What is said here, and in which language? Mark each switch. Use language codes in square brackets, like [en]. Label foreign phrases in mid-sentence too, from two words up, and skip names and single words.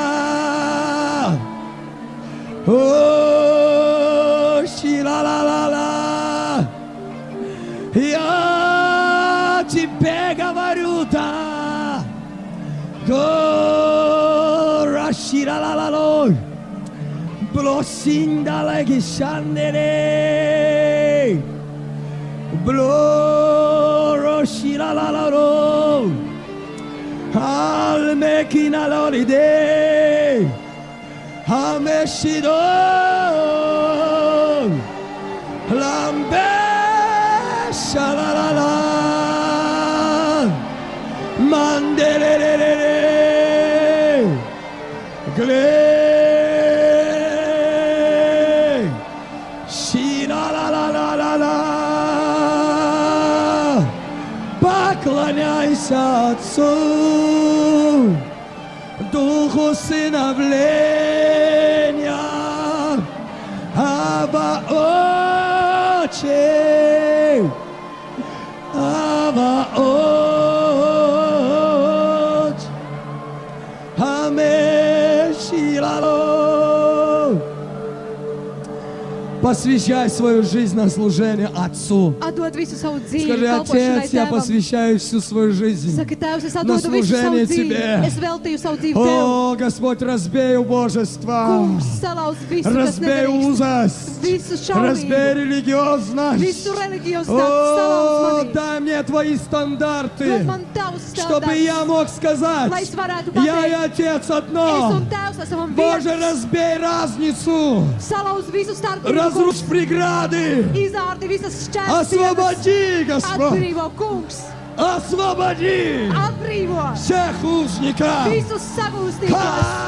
[ru] Oh, shila la la la. Я тебе говорю, да. Gora shira la la lo. Blosinda la gishandere. Bloro shira la la lo. Al mekina loride. Hameshido. Lambe shala la la. Mandelelele. Gley. Shira la la la la la. Поклоняйся Отцу, Духу сыновления, Аба Отче, Аба Отче, Амешилало. Посвящай свою жизнь на служение Отцу. [lv] Atdod visu savu dzīvi. [ru] Скажи: [lv] kalpošanai [ru] Отец, я [lv] Tēvam. [ru] посвящаю всю свою жизнь. [lv] Saki, Tēvs, es [ru] на [lv] atdodu visu savu [ru] служение [lv] dzīvi. [ru] Тебе. [lv] Es veltīju savu dzīvi Tev. [ru] О, Господь, разбей убожество, [lv] Kungs, salauz visu, kas [ru] разбей [lv] nederīgst. [ru] узость, [lv] Visu šaurību, [ru] разбей религиозность. [lv] visu reliģiozitāti salauz [ru] О, [lv] manī. [ru] дай мне Твои [lv] Dod [ru] стандарты, [lv] man Tavus [ru] чтобы [lv] standartus, [ru] я мог сказать: [lv] lai es varētu [ru] я и [lv] pateikt, [ru] Отец [lv] es [ru] одно. [lv] un Tēvs esam [ru] Боже, [lv] viens. [ru] разбей разницу, [lv] Salauz visu starpību, [ru] разрушь преграды, [lv] izārdi visas šķērsienas. [ru] освободи, Господь, [lv] Atbrīvo, Kungs, [ru] освободи [lv] atbrīvo [ru] всех узников. [lv] visus sagūstīgos.